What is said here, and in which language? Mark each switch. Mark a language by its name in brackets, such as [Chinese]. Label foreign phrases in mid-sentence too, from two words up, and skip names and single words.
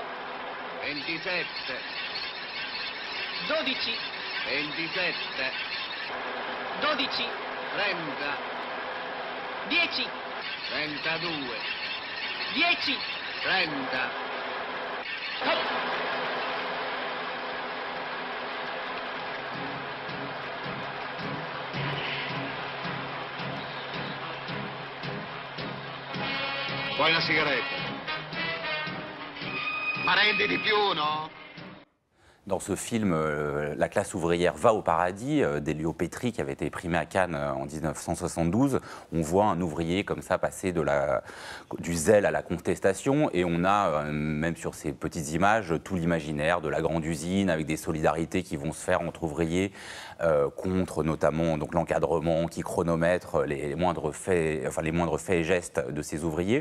[Italian] 27, 12, 27, 12, 30, 10, 32, 10, 30, hop. Vuoi una sigaretta? Ma rendi di più, no? [French] Dans ce film, La classe ouvrière va au paradis, d'Elio Petri, qui avait été primé à Cannes en 1972, on voit un ouvrier comme ça passer du zèle à la contestation, et on a, même sur ces petites images, tout l'imaginaire de la grande usine, avec des solidarités qui vont se faire entre ouvriers, contre notamment donc l'encadrement qui chronomètre les moindres faits et gestes de ces ouvriers.